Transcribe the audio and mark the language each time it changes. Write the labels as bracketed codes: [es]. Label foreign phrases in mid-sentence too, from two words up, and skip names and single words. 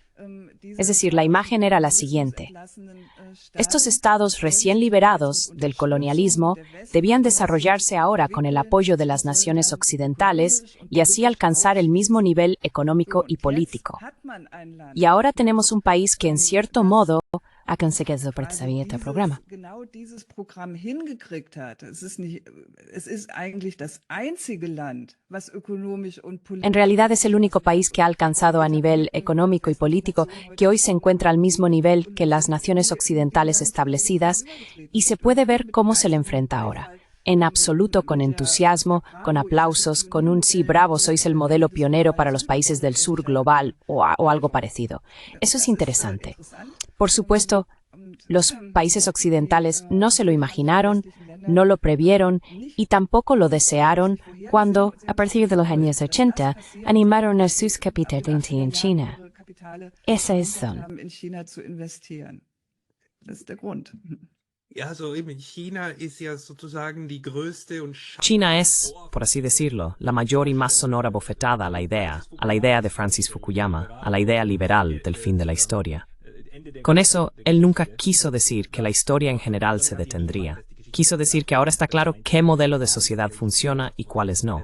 [es] Es decir, la imagen era la siguiente. Estos estados recién liberados del colonialismo debían desarrollarse ahora con el apoyo de las naciones occidentales y así alcanzar el mismo nivel económico y político. Y ahora tenemos un país que, en cierto modo, ha conseguido participar en este programa. [de] Genau dieses Programm hingekriegt hat. Es ist eigentlich das einzige Land, was ökonomisch und politisch. [es] En realidad es el único país que ha alcanzado a nivel económico y político que hoy se encuentra al mismo nivel que las naciones occidentales establecidas y se puede ver cómo se le enfrenta ahora. En absoluto con entusiasmo, con aplausos, con un sí, bravo, sois el modelo pionero para los países del sur global o algo parecido. Eso es interesante. Por supuesto, los países occidentales no se lo imaginaron, no lo previeron y tampoco lo desearon cuando, A partir de los años 80, animaron a sus capitales en China. Esa es razón. [de] In China zu investieren. Das ist der Grund. Ja, so eben, China ist ja sozusagen die größte und [es] China es, por así decirlo, la mayor y más sonora bofetada a la idea de Francis Fukuyama, a la idea liberal del fin de la historia. Con eso, él nunca quiso decir que la historia en general se detendría. Quiso decir que ahora está claro qué modelo de sociedad funciona y cuáles no.